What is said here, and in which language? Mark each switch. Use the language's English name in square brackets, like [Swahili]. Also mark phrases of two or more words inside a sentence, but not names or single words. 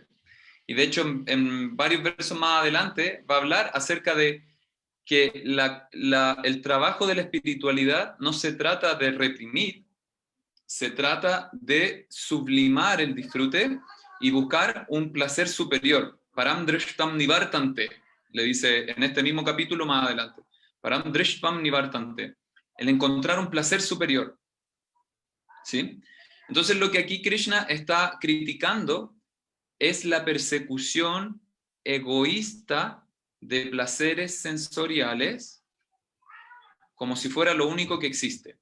[Spanish] Y de hecho, en varios versos más adelante va a hablar acerca de que el trabajo de la espiritualidad no se trata de reprimir, se trata de sublimar el disfrute y buscar un placer superior. [Sanskrit] Param drishtam nivartante, [Spanish] le dice en este mismo capítulo más adelante. [Sanskrit] Param drishtam nivartante, [Spanish] el encontrar un placer superior. ¿Sí? Entonces lo que aquí Krishna está criticando es la persecución egoísta de placeres sensoriales como si fuera lo único que existe.